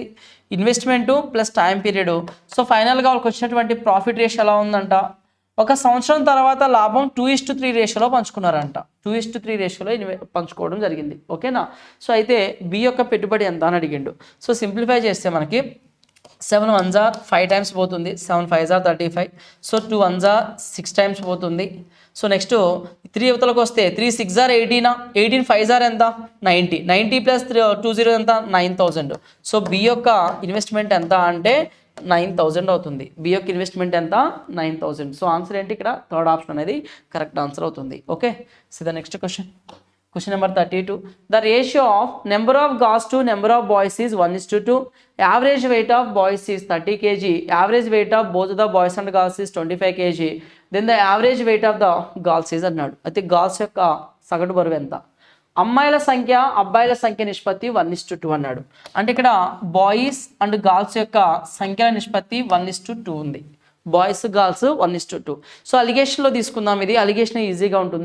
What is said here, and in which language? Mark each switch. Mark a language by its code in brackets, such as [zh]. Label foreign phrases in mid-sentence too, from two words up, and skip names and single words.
[en] investment plus time period. [te] సో ఫైనల్గా వాళ్ళకి వచ్చినటువంటి [en] profit ratio [te] ఎలా ఉందంట, 1 సంవత్సరం తర్వాత లాభం 2:3 రేషియోలో పంచుకున్నారంట. 2:3 రేషియోలో పంచుకోవడం జరిగింది. ఓకేనా? సో అయితే బి యొక్క పెట్టుబడి ఎంత అని అడిగిండు. సో సింప్లిఫై చేస్తే మనకి 7 [en] 1s are [te] 5 టైమ్స్ పోతుంది, 7 [en] 5s are [te] 35. సో 2 [en] 1s are [te] 6 టైమ్స్ పోతుంది. సో నెక్స్ట్ 3 యువతలకు వస్తే 3 [en] 6s are [te] 18, 18 [en] 5s are [te] ఎంత 90, 90 ప్లస్ 20 ఎంత 9000. సో బి యొక్క ఇన్వెస్ట్మెంట్ ఎంత అంటే 9000 అవుతుంది. బి యొక్క ఇన్వెస్ట్మెంట్ ఎంత 9000. సో ఆన్సర్ ఏంటి ఇక్కడ [en] third option [te] అనేది [en] correct answer [te] అవుతుంది. [en] okay, so the next question. Question number 32. The ratio of number of girls to number of boys is 1:2. Average weight of boys is 30 kg. Average weight of both the boys and girls is 25 kg. Then the average weight of the girls is [te] అన్నాడు. అయితే గర్ల్స్ యొక్క సగటు బరువు ఎంత? అమ్మాయిల సంఖ్య అబ్బాయిల సంఖ్య నిష్పత్తి 1:2 అన్నాడు. అంటే ఇక్కడ [en] boys and girls [te] యొక్క సంఖ్యల నిష్పత్తి 1:2 ఉంది. [en] boys girls [te] 1:2. సో అలిగేషన్లో తీసుకుందాం. ఇది అలిగేషన్ ఈజీగా ఉంటుంది.